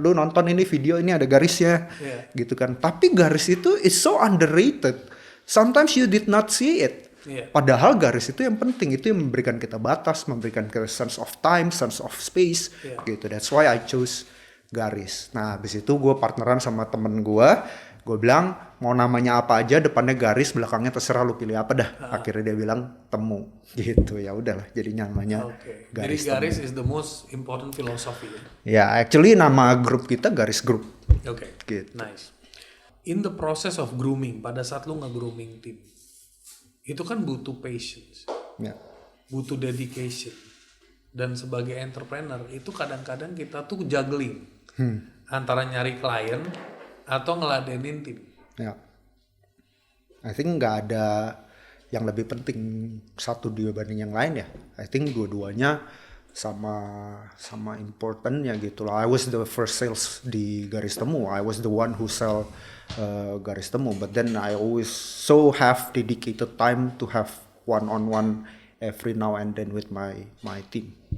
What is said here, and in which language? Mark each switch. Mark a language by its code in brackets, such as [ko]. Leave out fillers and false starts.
[id] Lu nonton ini video, ini ada garisnya, gitu kan? Tapi garis itu [en] is so underrated. Sometimes you did not see it. [id] Padahal garis itu yang penting, itu yang memberikan kita batas, memberikan kita [en] sense of time, sense of space, [id] gitu. [en] That's why I chose [id] garis. Nah, habis itu gue partneran sama temen gue bilang mau namanya apa aja, depannya garis, belakangnya terserah lu pilih apa dah. Akhirnya dia bilang Temu, gitu. Ya udahlah, jadinya namanya Garis. [en] Jadi garis is the most important philosophy. [id] Ya, actually nama grup kita Garis Group. Oke, Gitu. nice. [en] In the process of grooming, [id] pada saat lu nge-grooming tim, itu kan butuh patience, Ya. butuh dedication. Dan sebagai entrepreneur, itu kadang-kadang kita tuh juggling. Antara nyari klien atau ngeladenin tim. Ya. [en] I think [id] nggak ada yang lebih penting satu dibanding yang lain ya. I think dua-duanya sama importantnya gitu lah. [en] I was the first sales di Garis Temu. I was the one who sell Garis Temu. But then I always so have dedicated time to have one-on-one every now and then with my team.